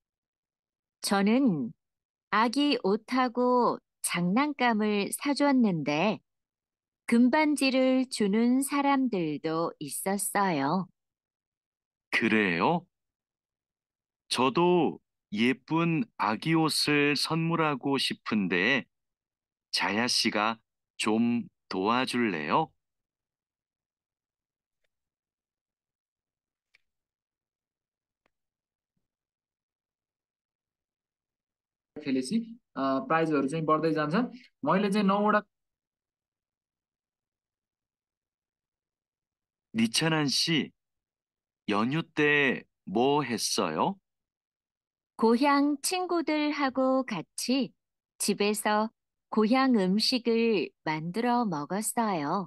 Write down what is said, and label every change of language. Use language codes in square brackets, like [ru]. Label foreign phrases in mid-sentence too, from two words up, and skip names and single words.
[ko] 저는 아기 옷하고 장난감을 사줬는데 금반지를 주는 사람들도 있었어요. 그래요? 저도 예쁜 아기 옷을 선물하고 싶은데 자야 씨가 좀 도와줄래요? [ne] खेलेपछि प्राइजहरू चाहिँ बढ्दै जान्छ। मैले चाहिँ 9वटा [ko] 니찬한 씨, 연휴 때 뭐 했어요? 고향 친구들하고 같이 집에서 고향 음식을 만들어 먹었어요.